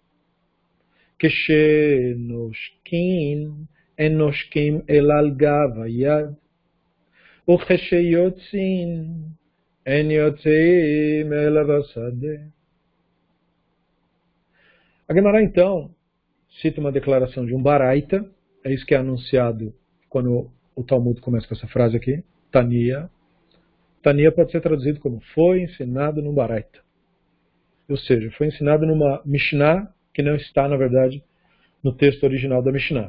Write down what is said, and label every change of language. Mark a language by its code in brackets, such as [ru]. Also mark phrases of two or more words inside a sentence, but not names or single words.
[he] כשנושקים, אין נושקים אלא על גב היד. וכשיוצאים, אין יוצאים אלא בשדה. [pt] A Gemara, então, cita uma declaração de um Baraita, é isso que é anunciado quando o Talmud começa com essa frase aqui, Tania. Tania pode ser traduzido como foi ensinado num Baraita. Ou seja, foi ensinado numa Mishnah que não está, na verdade, no texto original da Mishnah.